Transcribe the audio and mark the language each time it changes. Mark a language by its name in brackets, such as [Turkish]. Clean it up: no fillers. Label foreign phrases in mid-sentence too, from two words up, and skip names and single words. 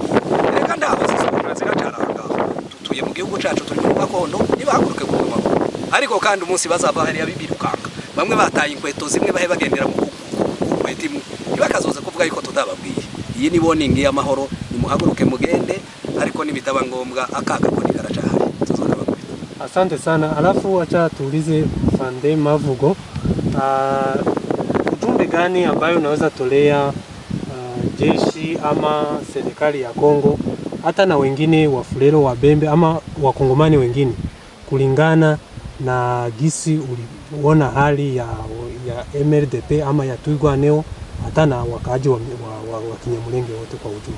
[Kinyarwanda] Reka ndaho ziracaranga. Tutuye mu gihugu cacu turi mu gakondo, nibahaguruke kubw'amahoro. Ariko kandi umunsi bazava hariya bibirukanga. Bamwe bataye inkweto zimwe bahe bagendera mu nkweto imwe. Nibakazoza kuvuga yuko tudababwiye. Iyi ni warning y'amahoro, nimuhaguruke mugende, ariko nibitaba ngombwa akaga koni karacahari. [Swahili] Asante sana. Alafu acha tuulize Fande Mavugo, ujumbe gani ambayo unaweza tolea jeshi ama serikali ya Kongo hata na wengine Wafulero, Wabembe ama Wakongomani wengine kulingana na gisi uliona hali ya MRDP ama ya Twirwaneho hata na wakaaji wa Kinyamulenge wote kwa ujumla?